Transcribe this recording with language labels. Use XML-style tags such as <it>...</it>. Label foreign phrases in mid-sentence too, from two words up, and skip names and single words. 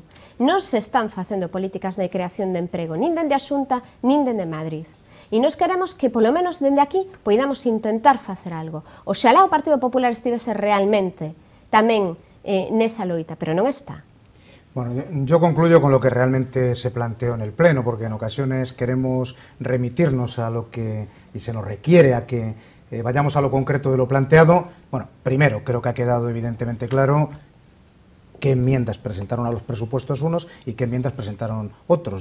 <gl>Non se están facendo políticas de creación de emprego, nin dende a Xunta, nin dende Madrid. E nos queremos que, polo menos dende aquí, poidamos intentar facer algo. Oxalá o Partido Popular estivese realmente tamén nesa loita, pero non está.</gl> <es>Bueno, yo concluyo con lo que realmente se planteó en el Pleno, porque en ocasiones queremos remitirnos a lo que, y se nos requiere a que vayamos a lo concreto de lo planteado. Bueno, primero, creo que ha quedado evidentemente claro qué enmiendas presentaron a los presupuestos unos y qué enmiendas presentaron otros.</es>